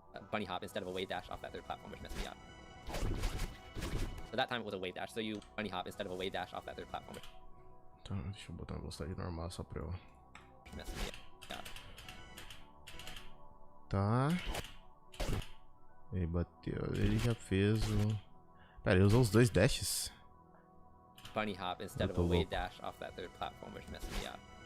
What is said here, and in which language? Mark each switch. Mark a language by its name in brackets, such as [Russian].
[English] Bunny hop instead of a wave dash off that third platform, which messed me up. So that time it was a wave dash, so you bunny hop instead of a wave dash off that third platform, which [Portuguese] Então, deixa eu botar uma velocidade normal só pra eu... [English] messed me up. [Portuguese] Tá. Ele bateu, ele já fez o... Pera, ele usou os dois dashes? [English] Bunny hop instead of a wave dash off that third platform, which messed me up.